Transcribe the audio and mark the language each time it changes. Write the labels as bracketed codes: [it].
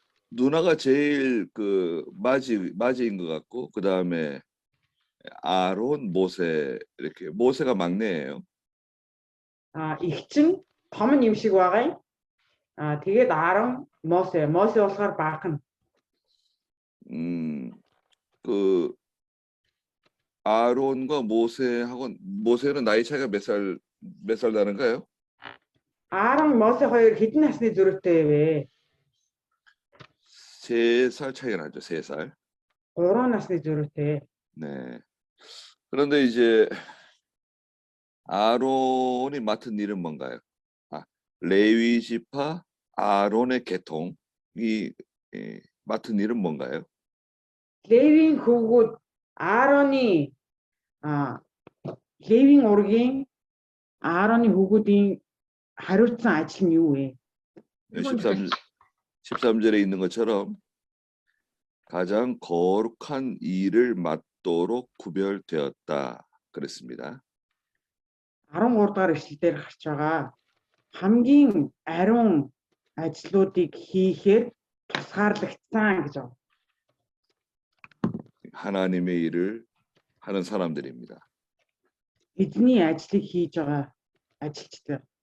[ko] 누나가 제일 맞이인 것 같고, 그 다음에 아론, 모세 이렇게 모세가 막내예요. [mn] Эгч нь том нь юм шиг байгаа юм. Тэгээд Аарон, Мосе болохоор баахан. [ko] 그 아론과 모세는 나이 차이가 몇 살 나는가요? [mn] Аарон, Мосе хоёр хэдэн насны зөрүүтэй вэ? [ko] 3살 차이가 나죠. 3살. [mn] 3 насны зөрүүтэй. [ko] 네. 그런데 이제 아론이 맡은 일은 뭔가요? 레위 지파 아론의 계통이 맡은 일은 뭔가요? [mn] Левийн хөвгүүд Аароны Левийн ургийн Аароны хөвгүүдийн хариуцсан ажил нь юу вэ? [ko] 13절에 있는 것처럼 가장 거룩한 일을 맡도록 구별되었다 그랬습니다. [mn] 13 дахь эшлэлдэр гарч байгаа хамгийн ариун ажлуудыг хийхээр тусгаарлагдсан гэж байна. [ko] 하나님의 일을 하는 사람들입니다. [mn] Эзний ажлыг хийж байгаа ажилчид.